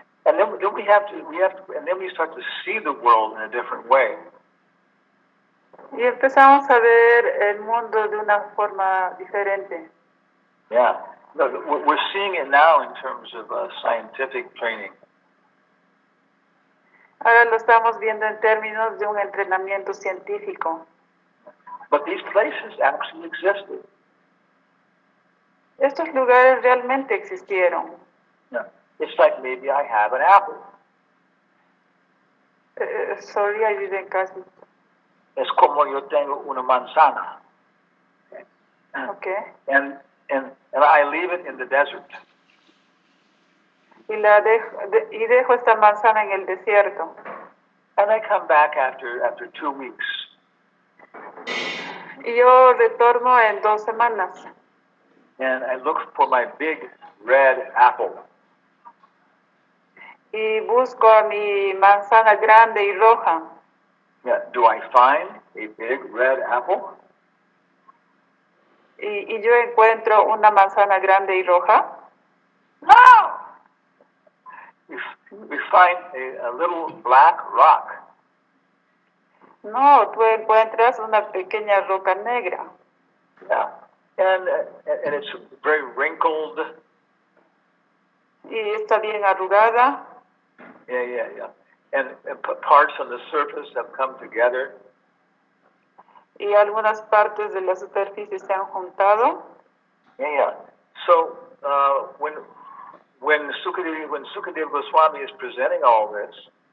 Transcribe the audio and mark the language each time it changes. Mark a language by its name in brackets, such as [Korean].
[English] And then we start to see the world in a different way. [Spanish] Y empezamos a ver el mundo de una forma diferente. [English] Yeah. No, we're seeing it now in terms of scientific training. [Spanish] Ahora lo estamos viendo en términos de un entrenamiento científico. [English] But these places actually existed. [Spanish] Estos lugares realmente existieron. [English] Yeah. It's like maybe I have an apple. Sorry, I didn't catch it. [Spanish] Es como yo tengo una manzana. [English] Okay. And I leave it in the desert. [Spanish] Y dejo esta manzana en el desierto. [English] And I come back after 2 weeks. [Spanish] Y yo retorno en 2 semanas. [English] And I look for my big red apple. [Spanish] Y busco a mi manzana grande y roja. [English] Yeah, do I find a big red apple? [Spanish] Y yo encuentro una manzana grande y roja. [English] No! We find a little black rock. [Spanish] No, tú encuentras una pequeña roca negra. [English] Yeah, and it's very wrinkled. [Spanish] Y está bien arrugada. [English] Yeah. And parts on the surface have come together. [Spanish] Y algunas partes de la superficie se han juntado. [English] Yeah. So when Sukadeva Goswami is presenting all this,